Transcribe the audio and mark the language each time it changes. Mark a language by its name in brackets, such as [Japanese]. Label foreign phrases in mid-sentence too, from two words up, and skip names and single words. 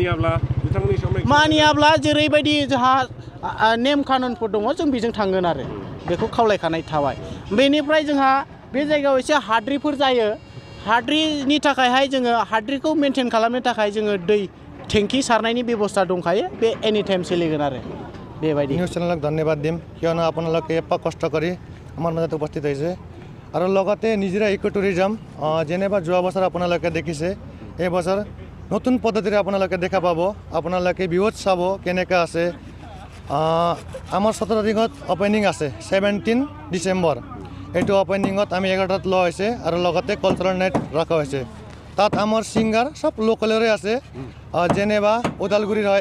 [Bodo] मानियाब्ला जेरैबायदि जोंहा नेम कानुनफोर दङ जों बेजों थांगोन आरो बेखौ खावलायखानाय थाबाय बेनिफ्राय जोंहा बे जायगायाव एसे हाद्रिफोर जायो हाद्रिनि थाखायहाय जोङो हाद्रिखौ मेनटेन खालामनो थाखाय जोङो दै টেंकी सारनायनि बेबस्था दंखायो बे [English] any time [Bodo] सोलिगोन आरो बेबायदि [Assamese] নিউজ চেনেলক ধন্যবাদ দিম কিয়নো আপোনালোকে এপাক কষ্ট কৰি আমাৰ মাজত উপস্থিত হৈছে আৰু লগতে নিজৰা [English] eco tourism [Assamese] যেনেবা যোৱা বছৰ আপোনালোকে দেখিছে এই বছৰ নতুন পদ্ধতিৰে আপোনালোকে দেখা পাব আপোনালোকে ভিউত চাব কেনেকৈ আছে আমাৰ 17 তাৰিখত অপেনিং আছে 17 ডিচেম্বৰ এইটো অপেনিঙত আমি 11টাত লোৱা হৈছে আৰু লগতে [English] cultural night [Assamese] ৰখা হৈছে তাত আমাৰ ছিংগাৰ সব লোকেলৰে আছে যেনেবা ওদালগুৰিৰ হয়